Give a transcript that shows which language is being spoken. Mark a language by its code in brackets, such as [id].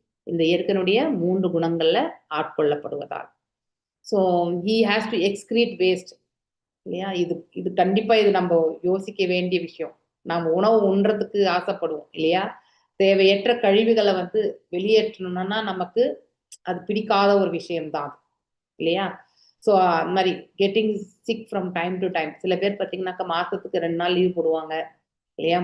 [ta] இந்த இயற்கையினுடைய 3 குணங்கள்ல ஆட்கொள்ளப்படுவதால். [en] So he has to excrete waste இல்லையா? [ta] இது கண்டிப்பா இது நம்ம யோசிக்க வேண்டிய விஷயம். நாம் உணவு உண்றதுக்கு ஆசைப்படுவோம் இல்லையா? தேவையற்ற கழிவுகளை வந்து வெளியேற்றணும்னா நமக்கு அது பிடிக்காத ஒரு விஷயம்தான் இல்லையா? ஸோ அந்த மாதிரி [en] Getting sick from time to time. [ta] சில பேர் பார்த்தீங்கன்னாக்கா மாசத்துக்கு 2 நாள் லீவ் போடுவாங்க இல்லையா?